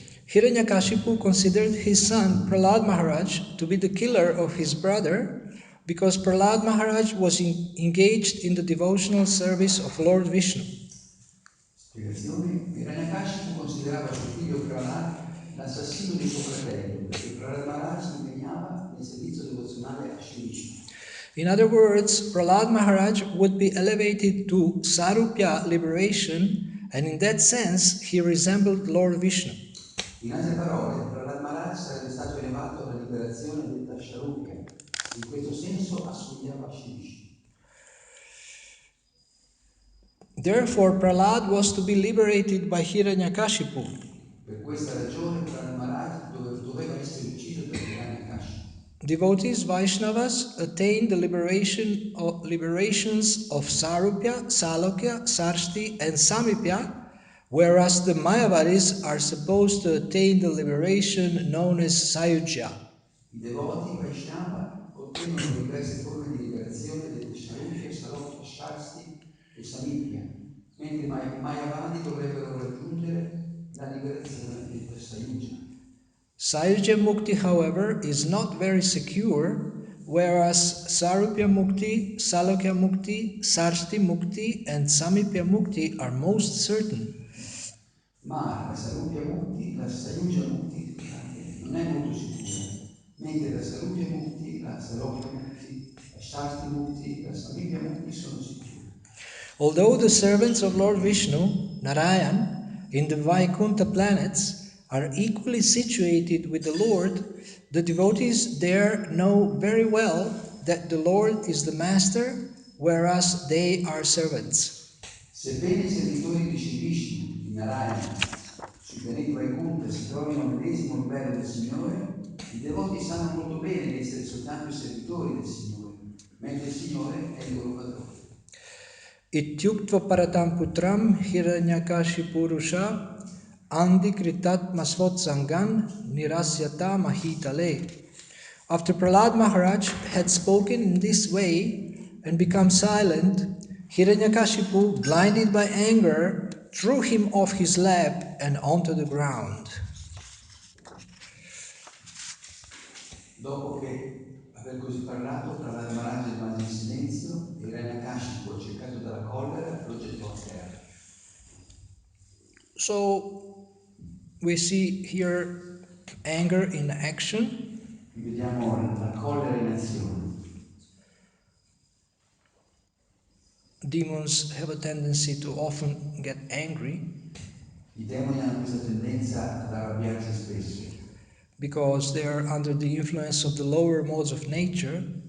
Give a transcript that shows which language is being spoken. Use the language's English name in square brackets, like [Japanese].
[English] Hiranyakashipu considered his son Prahlad Maharaj to be the killer of his brother because Prahlad Maharaj was engaged in the devotional service of Lord Vishnu. [Italian] Spiegazione: Hiranyakashipu considerava suo figlio Prahlad l'assassino di suo fratello perché Prahlad Maharaj si impegnava nel servizio devozionale a Shri Vishnu. [English] In other words, Prahlad Maharaj would be elevated to Sarupya liberation, and in that sense he resembled Lord Vishnu. [Italian] In altre parole, Prahlad Maharaj sarebbe stato elevato alla liberazione detta Sharupya. In questo senso assomigliava a Shri Vishnu. [English] Therefore, Prahlad was to be liberated by Hiranyakashipu. [Italian] Per questa ragione Prahlad Maharaj doveva essere ucciso da Hiranyakashipu. [English] Devotees Vaishnavas attain the liberations of Sarupya, Salokya, Sarshti, and Samipya, whereas the Mayavadis are supposed to attain the liberation known as Sayujya. [Italian] I devoti Vaishnava ottengono le diverse forme di liberazione dette Sharupya, Salokya, Shasti e Samipya, mentre i Mayavadi dovrebbero raggiungere la liberazione detta Sayujya. [English] Sayujya Mukti, however, is not very secure, whereas Sarupya Mukti, Salokya Mukti, Sarshti Mukti, and Samipya Mukti are most certain. [Italian] Ma la Sarupya Mukti, la Sayujya Mukti, scusate, non è molto sicura, mentre la Sarupya Mukti, la Salokya Mukti, la Shasti Mukti, la Samipya Mukti sono sicure. [English] Although the servants of Lord Vishnu, Narayan, in the Vaikuntha planets are equally situated with the Lord, the devotees there know very well that the Lord is the master, whereas they are servants. [Italian] Sebbene i servitori di Shri Vishnu, di Narayana, sui pianeti Vaikuntha si trovino al medesimo livello del Signore, i devoti sanno molto bene di essere soltanto i servitori del Signore, mentre il Signore è il loro padrone. [Sanskrit] Ityuktva paratam putram hiranyakashipurusha andikritat masvotsangan nirasyata mahitale. [English] After Prahlad Maharaj had spoken in this way and become silent, Hiranyakashipu, blinded by anger, threw him off his lap and onto the ground. [Italian] Dopo che aver così parlato, Prahlad Maharaj rimase in silenzio e Hiranyakashipu, accecato dalla collera, lo gettò a terra. [English] So we see here anger in action. [Italian] Qui vediamo la collera in azione. [English] demons have a tendency to often get angry [Italian] I demoni hanno questa tendenza ad arrabbiarsi spesso, [English] because they are under the influence of the lower modes of nature,